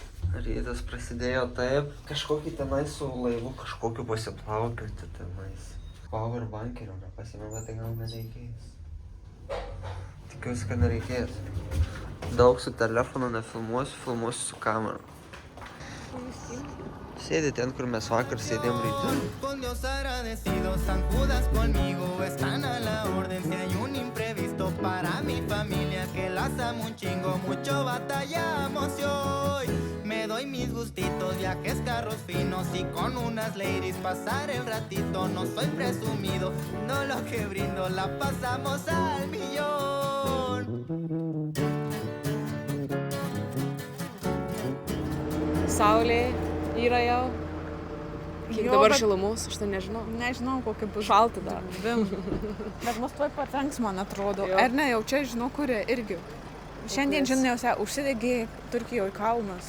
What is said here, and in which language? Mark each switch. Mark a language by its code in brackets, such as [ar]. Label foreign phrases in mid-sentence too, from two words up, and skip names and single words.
[lt] Rytas prasidėjo taip, kažkokį tenai su laivu kažkokiu pasiplaukioti tenais. Powerbankerio nepasimėm, bet tai gal nereikės. Tikiuosi, kad nereikės. Daug su telefonu nefilmuosiu, filmuosiu su kamera. Sėdi ten, kur mes vakar sėdėm ryte. [es] Con Dios agradecido, San Judas conmigo están a la orden. Si hay un imprevisto para mi familia que las amo un chingo, mucho batallamos y hoy me doy mis gustitos, viajes, carros finos y con unas ladies pasar el ratito. No soy presumido, no lo que brindo, la pasamos al millón. [lt] Saulė yra jau. Kiek Jo, dabar bet- šilumos, aš tai nežinau. Nežinau, kokia bus. Šalta dar. Bet mus tuoj patenks, man atrodo. Jo. Ar ne, jau čia žinau, kurie irgi. Šiandien žiniausia užsidegė Turkijoje kalnas.